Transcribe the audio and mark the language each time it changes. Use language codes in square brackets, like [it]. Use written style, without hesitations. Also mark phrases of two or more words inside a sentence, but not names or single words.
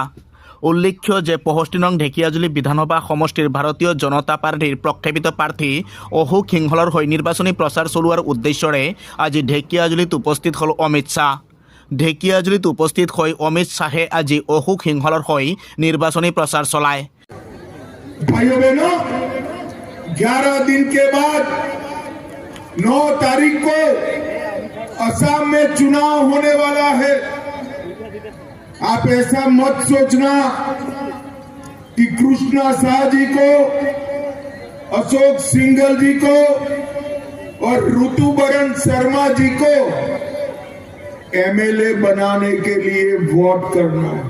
[as] উল্লেখ্য যে ৬৫ নং ঢেকিয়াজুলি বিধানসভা সমষ্টির ভারতীয় জনতা পার্টির প্রক্ষেপিত প্রার্থী অশোক সিংহলৰ হৈ নির্বাচনী প্রচার চলোৱাৰ উদ্দেশ্যৰে আজি ঢেকিয়াজুলিত উপস্থিত হল অমিত শাহ। ঢেকিয়াজুলিত উপস্থিত হৈ অমিত শাহে আজি অশোক সিংহলৰ হৈ নির্বাচনী প্রচার চলায়। [hi] भाइयों बहनों, 11 दिन के बाद 9 तारीख को असम में चुनाव होने वाला है। आप ऐसा मत सोचना कि कृष्णा शाह जी को, अशोक सिंघल जी को और ऋतुबरन शर्मा जी को एमएलए बनाने के लिए वोट करना है।